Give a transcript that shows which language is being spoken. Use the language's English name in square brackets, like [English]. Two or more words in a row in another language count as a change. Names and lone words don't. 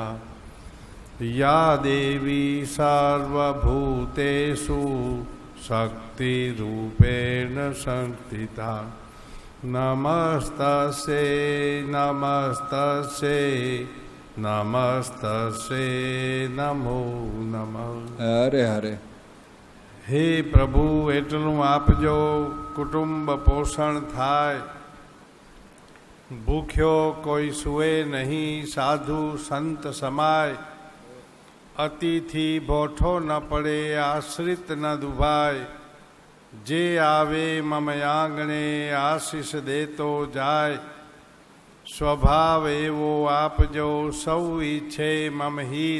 [Sanskrit] या देवी सर्वभूतेषु शक्तिरूपेण संस्थिता नमस्तस्यै नमस्तस्यै नमस्तस्यै नमो नमः। [Gujarati] હરે હરે. હે પ્રભુ એટલું આપજો કુટુંબ પોષણ થાય, ભૂખ્યો કોઈ સુવે નહીં, સાધુ સંત સમાય, અતિથિ ભોઠો ન પડે, આશ્રિત ન દુભાય, જે આવે મમ આંગણે આશીષ દેતો જાય, સ્વભાવ એવો આપજો સૌ ઈચ્છે મમ હિત,